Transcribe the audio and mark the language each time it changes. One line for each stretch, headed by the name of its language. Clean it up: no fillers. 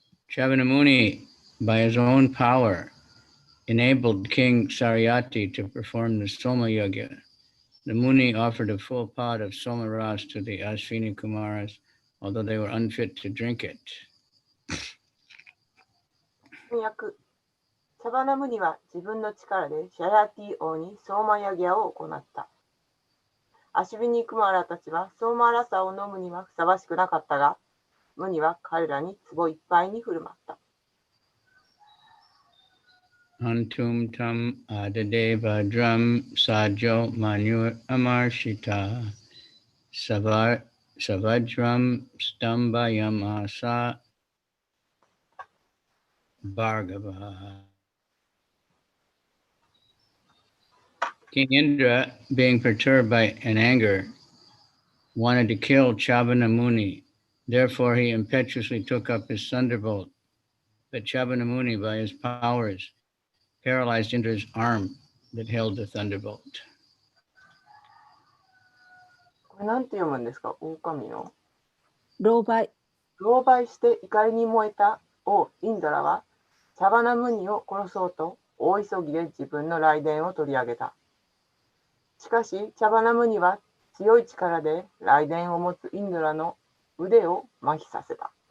English: Chavanamuni, by his own power, enabled King Saryati to perform the Soma Yagya. The Muni offered a full pot of Soma Ras to the Ashvini Kumaras, although they were unfit to drink it.
Japanese: 翻訳。サバナムニは自分の力でシャヤティ王にソーマヤギャを行った。アシュビニクマラたちはソーマラサを飲むにはふさわしくなかったが、ムニは彼らに壺いっぱいに振る舞った。
Sanskrit: Antum tam adadeva drum sajo manur amarshita savajram stambayam asa bhargava.
English: King Indra, being perturbed by an anger, wanted to kill Chavana Muni. Therefore, he impetuously took up his thunderbolt. But Chavana Muni, by his powers, paralyzed Indra's arm that held the thunderbolt.
Japanese: これなんて読むんですか？狼の狼狽。狼狽して怒りに燃えた王インドラはシャバナムニを殺そうと大急ぎで自分の雷電を取り上げた。しかしシャバナムニは強い力で雷電を持つインドラの腕を麻痺させた。